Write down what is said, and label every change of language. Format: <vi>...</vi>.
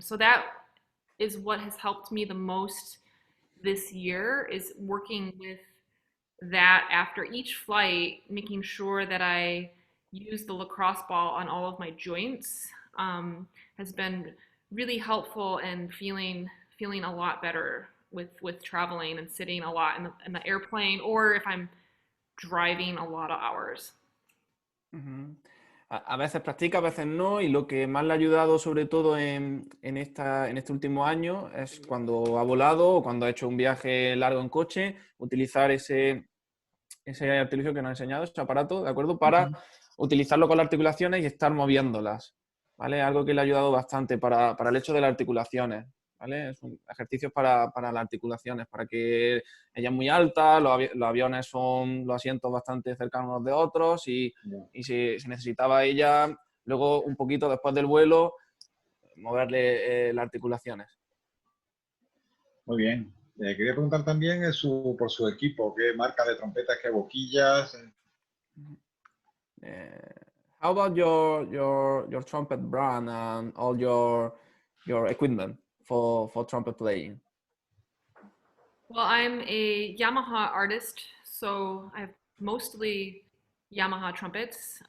<en>So that is what has helped me the most this year, is working with that after each flight, making sure that I use the lacrosse ball on all of my joints, has been really helpful and feeling a lot better with traveling and sitting a lot in the airplane, or if I'm driving a lot of hours.</en> <es>A veces practica, a veces no, y lo que más le ha ayudado sobre todo en este último año es cuando ha volado o cuando ha hecho un viaje largo en coche, utilizar ese artilugio que nos ha enseñado, ese aparato, ¿de acuerdo? Para utilizarlo con las articulaciones y estar moviéndolas, ¿vale? Algo que le ha ayudado bastante para el hecho de las articulaciones, ¿vale? Son ejercicios para las articulaciones, para que ella es muy alta, los aviones son los asientos bastante cercanos unos de otros y si necesitaba ella, luego un poquito después del vuelo, moverle las articulaciones. Muy bien. Quería preguntar también por su equipo, qué marca de trompetas, qué boquillas.</es> <en>How about your trumpet brand and all your equipment for trumpet playing? Well, I'm a Yamaha artist, so I have mostly Yamaha trumpets.</en>